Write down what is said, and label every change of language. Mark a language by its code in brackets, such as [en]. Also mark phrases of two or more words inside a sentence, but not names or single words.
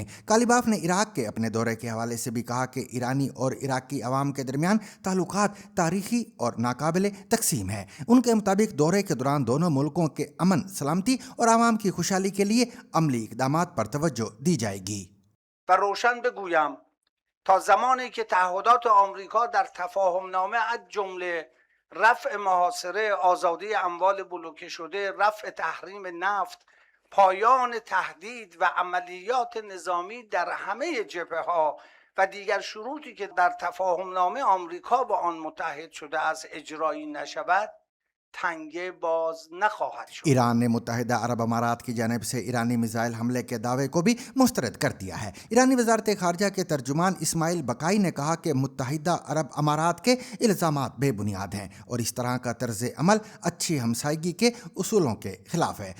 [ur] کالیباف نے عراق کے اپنے دورے کے حوالے سے بھی کہا کہ ایرانی اور عراقی عوام کے درمیان تعلقات تاریخی اور ناقابل تقسیم ہے۔ ان کے مطابق دورے کے دوران دونوں ملکوں کے امن، سلامتی اور عوام کی خوشحالی کے لیے عملی اقدامات پر توجہ دی جائے گی۔ [fa] و روشن بگویم تا زمانی که تعهدات آمریکا در تفاهم نامه از جمله رفع محاصره، آزادی اموال بلوکه شده، رفع تحریم نفت، پایان تهدید و عملیات نظامی در همه جبهه‌ها و دیگر شروطی که در تفاهم نامه آمریکا با آن متحد شده است اجرایی نشود، تنگه باز نخواهد شد۔ [ur] ایران نے متحدہ عرب امارات کی جانب سے ایرانی میزائل حملے کے دعوے کو بھی مسترد کر دیا ہے۔ ایرانی وزارت خارجہ کے ترجمان اسماعیل بقائی نے کہا کہ متحدہ عرب امارات کے الزامات بے بنیاد ہیں اور اس طرح کا طرز عمل اچھی ہمسائیگی کے اصولوں کے خلاف ہے۔